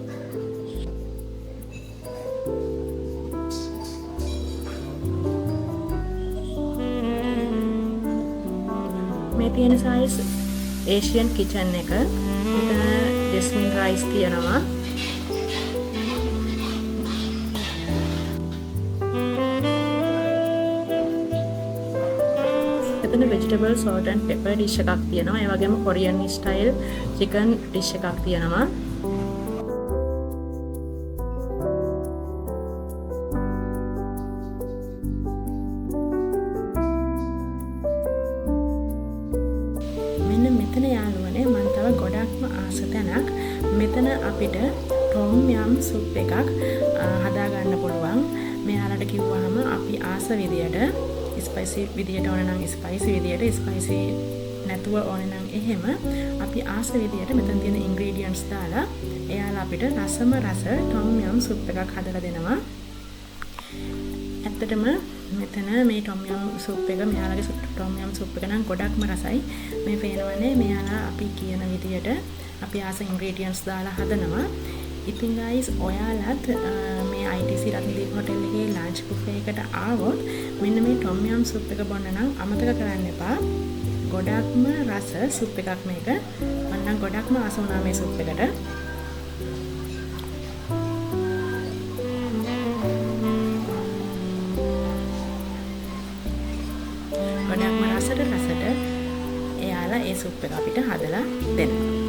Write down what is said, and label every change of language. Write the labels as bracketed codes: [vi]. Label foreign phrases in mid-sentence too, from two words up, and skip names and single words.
[si] මේ තියෙන size [en] Asian kitchen [si] එක. මෙතන [en] jasmine rice [si] තියෙනවා. මෙතන [en] vegetable salt and pepper dish [si] එකක් තියෙනවා. ඒ වගේම [en] Korean style chicken dish [si] එකක් තියෙනවා. මෙන්න මෙතන යාළුවනේ මම තව ගොඩක්ම ආස තැනක්. මෙතන අපිට [en] tom yum soup [si] එකක් හදා ගන්න පුළුවන්. මෙයාලට කිව්වහම අපි ආස විදියට ස්පයිසි විදියට ඕන නම් ස්පයිසි විදියට, ස්පයිසි නැතුව ඕන නම් එහෙම අපි ආස විදියට මෙතන තියෙන ඉන්ග්‍රීඩියන්ට්ස් දාලා එයාලා අපිට රසම රස [en] tom yum soup [si] එකක් හදලා දෙනවා. ඇත්තටම මෙතන මේ [en] tom yum soup [si] එක මෙයාලගේ [en] tom yum soup [si] එක නම් ගොඩක්ම රසයි. මේ පේනවනේ මෙයාලා අපි කියන විදියට අපි ආස ඉන්ග්‍රීඩියන්ට්ස් දාලා හදනවා. ඉතින් guys ඔයාලත් මේ ITC රත්නදීප හොටෙල් එකේ [en] lunch buffet [si] එකට ආවොත් මෙන්න මේ [en] tom yum soup [si] එක බොන්න නම් අමතක කරන්න එපා. ගොඩක්ම රස soup එකක් මේක. මම නම් ගොඩක්ම ආස වුණා මේ soup එකට. ගොඩක්ම රසට එයාලා ඒ soup එක අපිට හදලා දෙනවා.